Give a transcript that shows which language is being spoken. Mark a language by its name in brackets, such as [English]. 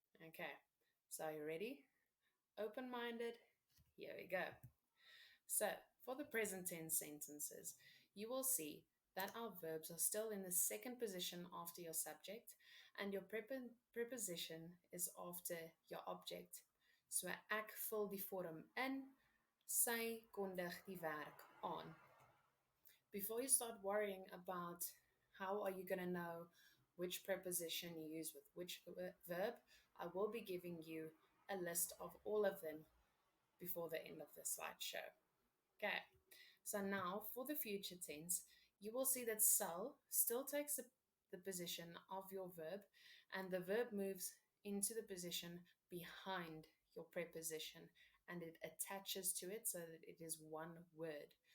[English] Okay, so are you ready? Open minded? Here we go. So, for the present tense sentences, you will see that our verbs are still in the second position after your subject, and your preposition is after your object. [Afrikaans] So ek vul die vorm in, sy kondig die werk aan. [English] Before you start worrying about how are you going to know which preposition you use with which verb, I will be giving you a list of all of them before the end of the slideshow. Okay, so now for the future tense, you will see that sal still takes the position of your verb, and the verb moves into the position behind your preposition, and it attaches to it so that it is one word.